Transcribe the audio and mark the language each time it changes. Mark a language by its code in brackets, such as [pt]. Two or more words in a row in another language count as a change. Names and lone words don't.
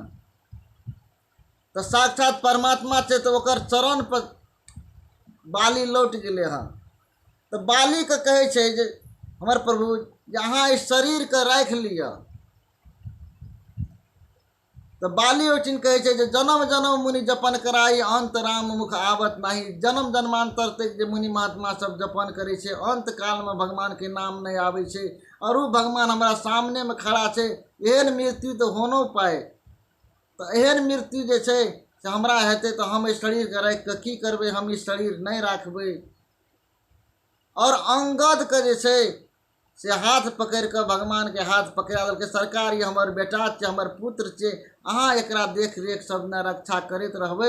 [mai] तऽ साक्षात परमात्मा छै तऽ ओकर चरण पर बाली लौट गेलै हँ। तऽ बालीके कहै छै जे हमर प्रभु जे अहाँ इस शरीरके राखि लिअ, तो बाली ओचिन कहे छे जे [awa] जन्म जन्म मुनि जपन कराई अंत राम मुख आवत नाही। [mai] जन्म जन्मांतर तक जे मुनि महात्मा सब जपन करे छे अंत काल में भगवान के नाम नहीं आवे छे और वो भगवान हमारा सामने में खड़ा छे। एहन मृत्यु तो होनो पाए, तो एहन मृत्यु जे छे से हमरा हेते तो हम इस शरीर के राख के की करबे, हम इस शरीर नहीं राखबे। और अंगद के जे छे से हाथ पकड़ के भगवान के हाथ पकड़ा दल के सरकार ये हमर बेटा छे, हमर पुत्र छे, अहाँ एकरा देख रेख सब ने रक्षा करते रहबे।